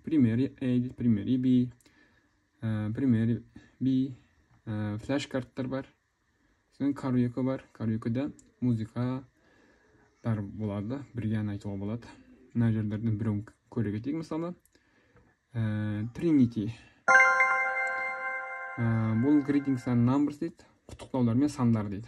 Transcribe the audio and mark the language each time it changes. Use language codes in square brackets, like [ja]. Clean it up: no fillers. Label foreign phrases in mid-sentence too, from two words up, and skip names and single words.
[kk] Примері A, примері B, примері B, флеш-карттар бар. Сосын каруекі бар. Каруекіде музыкалар болады, бірге ән айтуға болады. Мына жерлерден біреуін көре кетейік, мысалы. Тринити. Бұл [en] greetings and numbers [kk] дейді, құттықтаулар мен сандар дейді.